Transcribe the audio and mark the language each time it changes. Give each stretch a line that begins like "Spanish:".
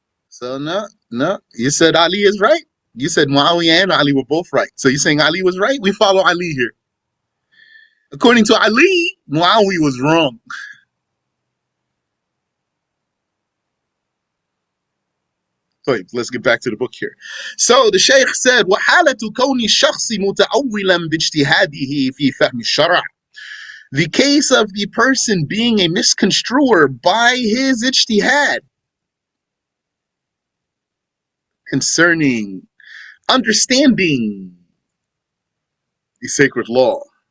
English: So no, you said Ali is right. You said Muawiyah and Ali were both right. So you're saying Ali was right? We follow Ali here. According to Ali, Muawiyah was wrong.
Arabic: طيب,
English: let's get back to the book here. So the Shaykh said,
Arabic: وَحَالَةُ كَوْنِ الشَّخْصِ مُتَأَوِّلًا بِاجْتِهَادِهِ فِي فَهْمِ الشَّرْعِ.
English: The case of the person being a misconstruer by his ijtihad concerning understanding the sacred law.